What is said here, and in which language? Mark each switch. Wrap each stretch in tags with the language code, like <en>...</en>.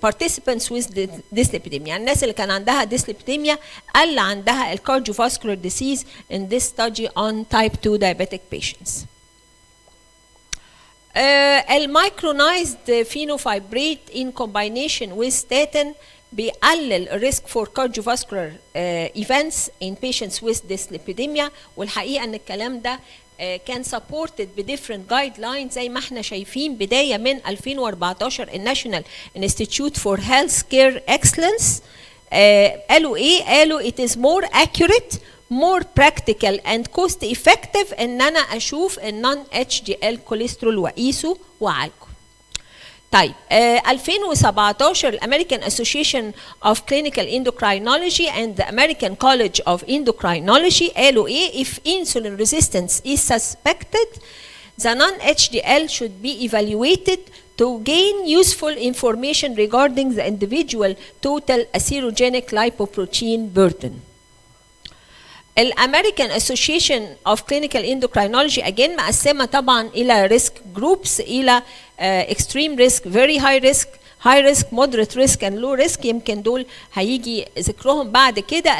<en>Participants with dyslipidemia.</en> <ar>يعني الناس اللي كان عندها</ar> <en>dyslipidemia</en> <ar>قل عندها</ar> <en>cardiovascular disease in this study on type 2 diabetic patients.</en> <ar>المicronized fenofibrate in combination with statin بيقلل الريسك</ar> <en>for cardiovascular events in patients with dyslipidemia،</en> <ar>والحقيقة ان الكلام ده كان supported ب different guidelines زي ما احنا شايفين بداية من 2014 الناشونال انستيتيوت فور هيلث كير اكسلنس. قالوا ايه؟ قالوا</ar> <en>it is more accurate more practical and cost effective</en> <ar>ان انا اشوف النون HDL كوليسترول واقيسه واعالجه. طيب 2017 الامريكان</ar> <en>Association of Clinical Endocrinology and the American College of Endocrinology</en> <ar>قالوا ايه؟</ar> <en>if insulin resistance is suspected the non-HDL should be evaluated to gain useful information regarding the individual total atherogenic lipoprotein burden. الامريكان Association of Clinical Endocrinology again</en> <ar>مقسمه طبعا الى</ar> <en>risk groups الى extreme risk, very high risk, high risk, moderate risk and low risk.</en> <ar>يمكن دول هيجي ذكرهم بعد كده.</ar>